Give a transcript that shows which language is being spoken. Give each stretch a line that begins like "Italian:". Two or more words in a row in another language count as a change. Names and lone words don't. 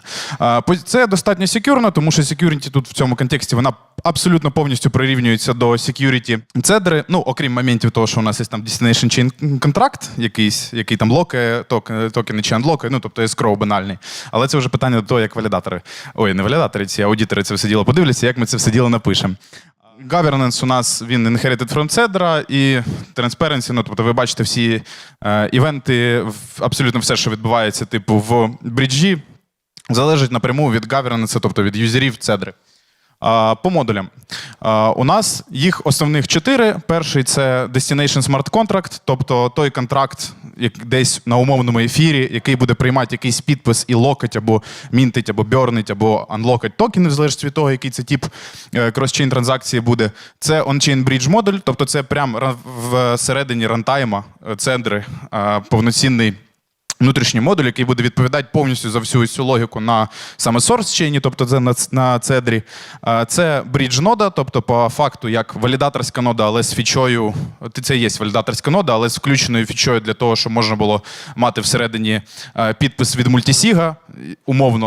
Ukrainian: Це достатньо секюрно, тому що security тут в цьому контексті вона абсолютно повністю прирівнюється до security Cedri, ну, окрім моментів того, що у нас є там
English: Destination Chain Contract
Ukrainian: якийсь, який там локає, токени чи анлокає, ну, тобто escrow банальний. Але це вже питання до того, як валідатори, не валідатори, ці аудитори це все діло подивляться, як ми це все діло напишемо. Governance у нас, він
English: inherited from Cedra
Ukrainian: і transparency, ну, тобто ви бачите всі івенти, абсолютно все, що відбувається, типу, в бріджі, залежить напряму від governance, тобто від юзерів Cedri. По модулям. У нас їх основних 4. Перший – це
English: Destination Smart Contract,
Ukrainian: тобто той контракт десь на умовному ефірі, який буде приймати якийсь підпис і локать, або мінтить, або бьорнить, або анлокать токени, в залежності від того, який це тип кросчейн транзакції буде. Це
English: on-chain bridge
Ukrainian: модуль, тобто це прямо всередині рантайма Cedri повноцінний внутрішній модуль, який буде відповідати повністю за всю цю логіку на саме source-чейні, тобто це на Cedri. Це брідж-нода, тобто по факту як валідаторська нода, але з фічою, це є валідаторська нода, але з включеною фічою для того, щоб можна було мати всередині підпис від мультисіга, умовно.